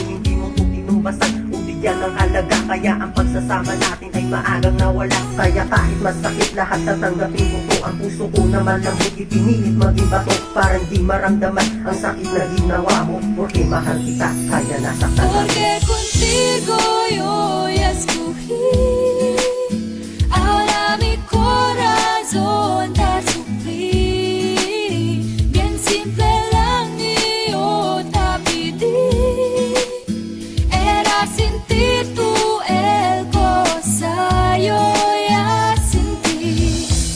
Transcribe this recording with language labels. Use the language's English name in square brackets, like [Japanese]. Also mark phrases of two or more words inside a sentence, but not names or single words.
[Filipino] Hindi mo ito tinubasan o bigyan ng halaga, kaya ang pagsasama natin ay maagang nawala. Kaya kahit masakit lahat tatanggapin ko to. Ang puso ko naman lang hindi pinilit maging bato, para hindi maramdaman ang sakit na ginawa mo. Porque mahal kita, kaya nasaktan ako. [Spanish] Porque contigo yo ya escogí, ahora mi corazón te sufrí. Bien simple lang yo te pedí, era sentir tu el cosa yo ya sentí.